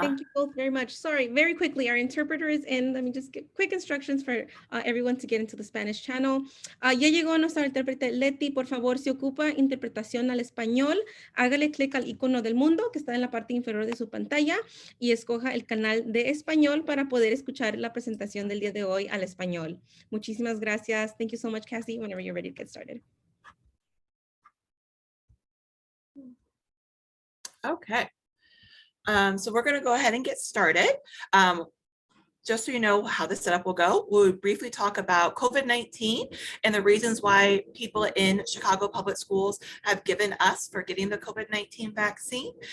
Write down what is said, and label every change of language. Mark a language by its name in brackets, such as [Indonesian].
[English] Thank you both very much. Sorry, very quickly, our interpreter is in. Let me just get quick instructions for everyone to get into the Spanish channel. [Spanish] Ya llegó nuestra intérprete Leti. Por favor, si ocupa interpretación al español, hágale clic al icono del mundo que está en la parte inferior de su pantalla y escoja el canal de español para poder escuchar la presentación del día de hoy al español. Muchísimas gracias. [English] Thank you so much, Cassie. Whenever you're ready to get started. Okay. So we're going to go ahead and get started. Just so you know how the setup will go, we'll briefly talk about COVID-19 and the reasons why people in Chicago public schools have given us for getting the COVID-19 vaccine.